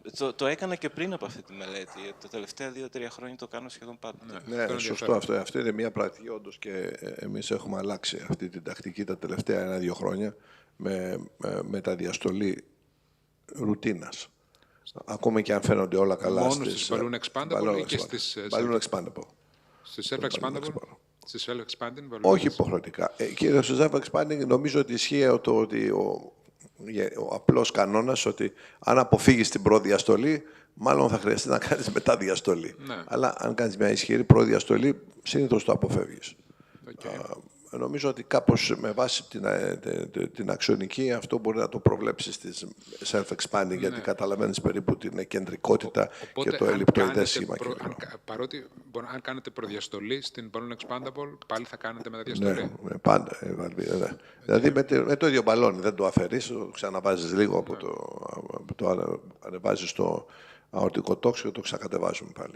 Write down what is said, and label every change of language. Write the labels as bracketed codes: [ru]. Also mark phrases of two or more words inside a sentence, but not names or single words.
[el] Το έκανα και πριν από αυτή τη μελέτη. Τα τελευταία 2-3 χρόνια το κάνω σχεδόν πάντα. Ναι, σωστό αυτό. Αυτή είναι μια πρακτική όντως και εμείς έχουμε αλλάξει αυτή την τακτική τα τελευταία 1-2 χρόνια με τα διαστολή ρουτίνας. Ακόμα και αν φαίνονται όλα καλά μόνο στις [en] balloon expandable [el] ή και στις [en] balloon expandable. [el] Στις self-expandable. Στη self-expanding, όχι υποχρεωτικά. Κύριε, στο self-expanding νομίζω ότι ισχύει ο απλός κανόνας ότι αν αποφύγεις την προδιαστολή, μάλλον θα χρειαστεί να κάνεις μεταδιαστολή. Ναι. Αλλά αν κάνεις μια ισχυρή προδιαστολή, συνήθως το αποφεύγεις. Νομίζω ότι κάπως με βάση την αξιονική αυτό μπορεί να το προβλέψει στις self-expanding, γιατί καταλαβαίνεις περίπου την κεντρικότητα και το ελλειπτοειδές σήμα. Παρότι αν κάνετε προδιαστολή στην [en] balloon expandable, [el] πάλι θα κάνετε μεταδιαστολή. Ναι, πάντα. Δηλαδή με το ίδιο μπαλόνι δεν το αφαιρείς, το ξαναβάζεις λίγο, το ανεβάζεις στο αορτικό τόξο και το ξανακατεβάζουμε πάλι.